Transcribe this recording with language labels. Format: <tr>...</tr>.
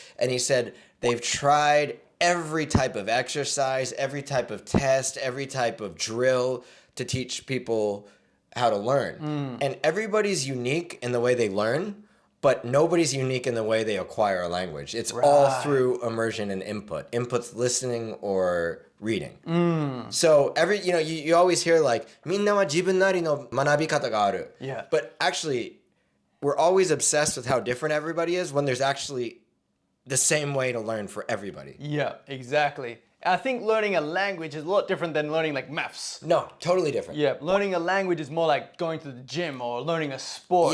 <en>And he said they've tried every type of exercise, every type of test, every type of drill to teach people how to learn. And everybody's unique in the way they learn, but nobody's unique in the way they acquire a language. It's all through immersion and input. Input's listening or reading. So you always hear like,</en> <ja>みんなは自分なりの学び方がある.</ja> <en>Yeah. But actually, we're always obsessed with how different everybody is when there's the same way to learn for everybody. Yeah, exactly. I think learning a language is a lot different than learning like maths. No, totally different. Yeah, learning a language is more like going to the gym or learning a sport.</en>